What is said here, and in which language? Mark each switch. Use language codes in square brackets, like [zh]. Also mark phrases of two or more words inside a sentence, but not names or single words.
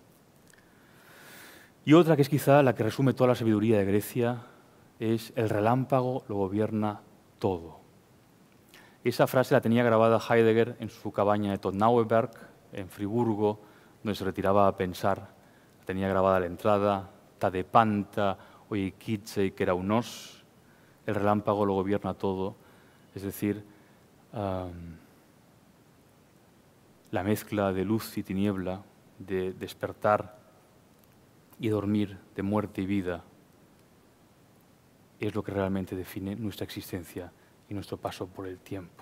[es] Y otra que es quizá la que resume toda la sabiduría de Grecia es el relámpago lo gobierna todo. Esa frase la tenía grabada Heidegger en su cabaña de Todtnaueberg, en Friburgo, donde se retiraba a pensar. La tenía grabada a la entrada, [el] τὰ δὲ πάντα οἰακίζει κεραυνός, [es] el relámpago lo gobierna todo, es decir, la mezcla de luz y tiniebla, de despertar y dormir, de muerte y vida, es lo que realmente define nuestra existencia y nuestro paso por el tiempo.